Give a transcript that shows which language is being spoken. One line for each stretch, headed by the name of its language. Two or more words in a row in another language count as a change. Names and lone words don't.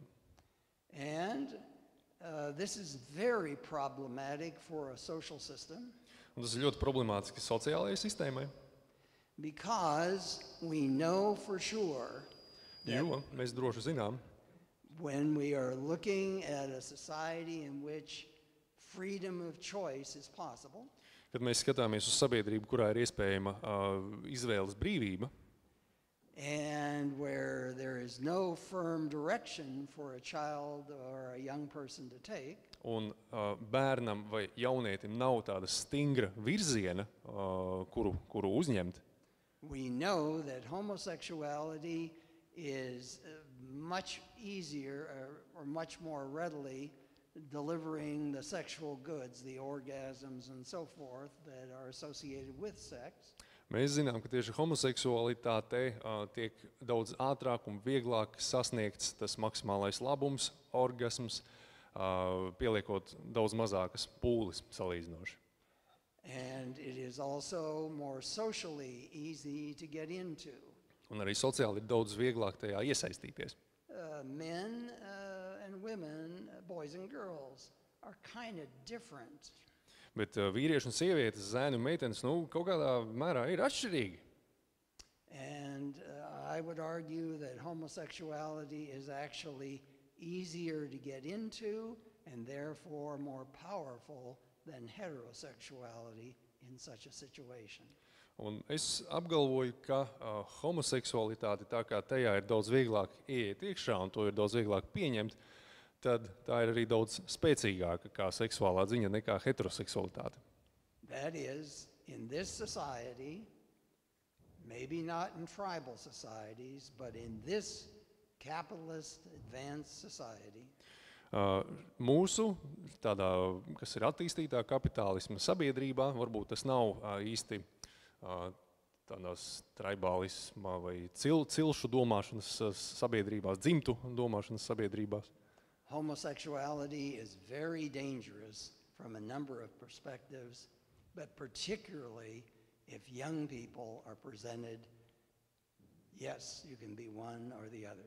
English: And this is very problematic for a social system.
Latvian: Un tas ir ļoti problemātiski sociālajai sistēmai,
English: because we know for sure
Latvian: jo mēs droši zinām,
English: when we are looking at a society in which freedom of choice is possible,
Latvian: kad mēs skatāmies uz sabiedrību, kurā ir iespējama izvēles brīvība,
English: and where there is no firm direction for a child or a young person to take,
Latvian: un bērnam vai jaunietim nav tāda stingra virziena, kuru uzņemt,
English: we know that homosexuality is much easier or much more readily delivering the sexual goods, the orgasms and so forth that are associated with sex.
Latvian: Mēs zinām, ka tieši homoseksualitāte tiek daudz ātrāk un vieglāk sasniegts tas maksimālais labums, orgasms, pieliekot daudz mazākas pūles salīdzinoši.
English: And it is also more socially easy to get into.
Latvian: Un arī sociāli ir daudz vieglāk tajā iesaistīties.
English: Men and women, boys and girls, are kind of different.
Latvian: Bet vīrieši un sievietes, zēni un meitenes, kaut kādā mērā ir atšķirīgi.
English: And I would argue that homosexuality is actually easier to get into and therefore more powerful than heterosexuality in such a situation.
Latvian: Un es apgalvoju, ka homoseksualitāte, tā kā tajā ir daudz vieglāk ieiet iekšā un to ir daudz vieglāk pieņemt, tad tā ir arī daudz spēcīgāka kā seksuālā ziņa nekā heteroseksualitāte.
English: That is, in this society, maybe not in tribal societies, but in this capitalist advanced society,
Latvian: mūsu tādā, kas ir attīstītā kapitālisma sabiedrībā, varbūt tas nav īsti tādās tribālisma vai cilšu domāšanas sabiedrībās, dzimtu domāšanas sabiedrībās.
English: homosexuality is very dangerous from a number of perspectives, but particularly if young people are presented, yes, you can be one or the other.